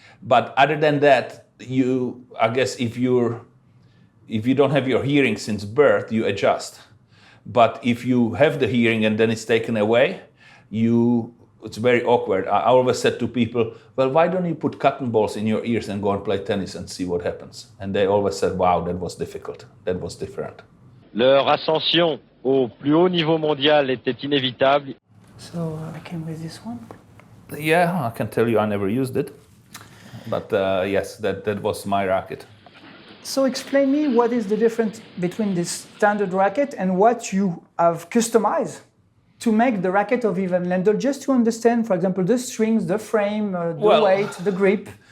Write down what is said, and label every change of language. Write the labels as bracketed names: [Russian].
[English] But other than that, I guess if you don't have your hearing since birth, you adjust. But if you have the hearing and then it's taken away, it's very awkward. I always said to people, well, why don't you put cotton balls in your ears and go and play tennis and see what happens? And they always said, wow, that was difficult. That was different. [French] Leur ascension au plus haut niveau mondial était inévitable. [English] So I came with this one. Yeah, I can tell you I never used it. But yes, that was my racket. So explain me what is the difference between this standard racket and what you have customized to make the racket of Ivan Lendl, just to understand, for example, the strings, the frame, the weight, the grip.